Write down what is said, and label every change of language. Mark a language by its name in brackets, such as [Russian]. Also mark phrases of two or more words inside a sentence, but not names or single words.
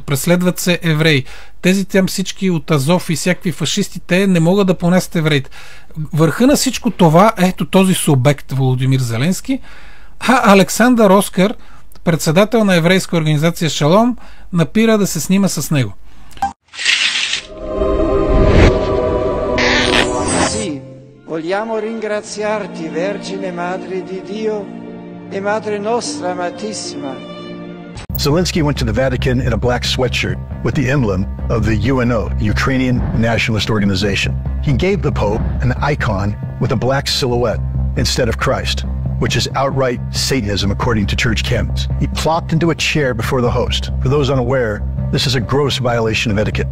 [Bulgarian] Преследват се евреи. Тези там всички от Азов и всякакви фашисти, те не могат да понесат евреите. Върха на всичко това, ето този субект Володимир Зеленски, а Александър Оскар, председател на еврейска организация Шалом, напира да се снима с него. [Italian] Vogliamo ringraziarti, Vergine Madre di Dio e Madre nostra amatissima. [English] Zelensky went to the Vatican in a black sweatshirt with the emblem of the UNO, Ukrainian Nationalist Organization. He gave the Pope an icon with a black silhouette instead of Christ, which is outright Satanism according to church canons. He plopped into a chair before the host. For those unaware, this is a gross violation of etiquette.